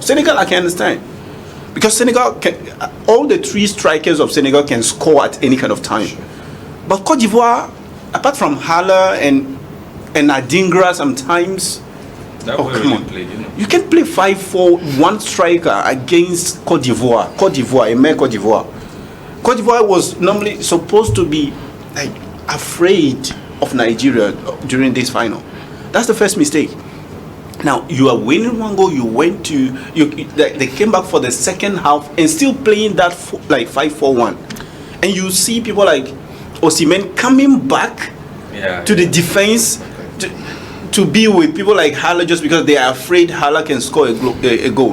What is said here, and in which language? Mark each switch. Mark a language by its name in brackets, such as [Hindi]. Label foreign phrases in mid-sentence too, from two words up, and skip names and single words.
[English] Senegal I can understand, because Senegal all the three strikers of Senegal can score at any kind of time. Sure. But Cote d'Ivoire, apart from Haller and Adingra sometimes, come on. Played, You can play 5-4-1 striker against Cote d'Ivoire. Cote d'Ivoire was normally supposed to be afraid of Nigeria during this final. That's the first mistake. Now you are winning 1 goal. They came back for the second half and still playing that 5-4-1, and you see people like Osimhen coming back to the defense to be with people like Haller just because they are afraid Haller can score a goal.